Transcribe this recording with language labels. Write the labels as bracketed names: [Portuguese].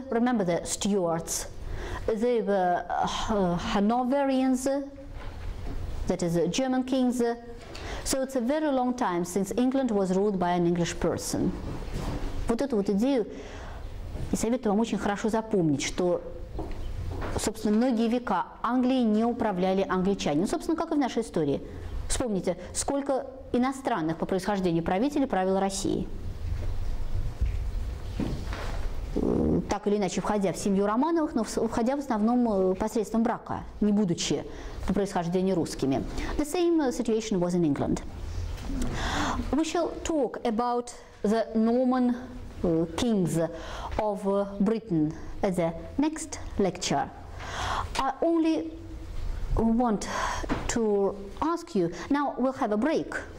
[English] Remember the Stuarts. They were Hanoverians, that is German kings. So it's a very long time since England was ruled by an English person. [Russian] Вот эту вот идею и советую вам очень хорошо запомнить, что, собственно, многие века Англией не управляли англичане. Ну, собственно, как и в нашей истории. Вспомните, сколько иностранных по происхождению правителей правило Россией. Так или иначе, входя в семью Романовых, но входя в основном посредством брака, не будучи по происхождению русскими. [English] The same situation was in England. We shall talk about the Norman kings of Britain at the next lecture. I only want to ask you, now we'll have a break.